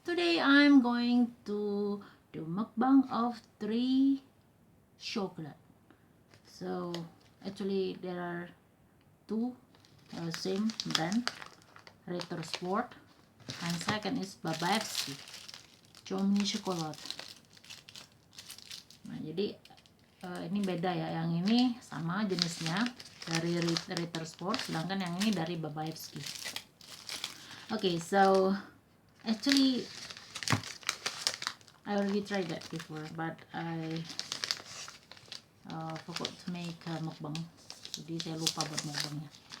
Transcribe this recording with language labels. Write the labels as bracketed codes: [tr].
[en] Today I'm going to do mukbang of 3 chocolate. So actually there are two same brand, Ritter Sport, and second is Babaevski, Chomny chocolate. [id] Nah jadi ini beda ya, yang ini sama jenisnya dari Ritter Sport, sedangkan yang ini dari Babaevski. [en] Okay, so actually I already tried that before, but I forgot to make mukbang. [id] Jadi saya lupa buat mukbangnya.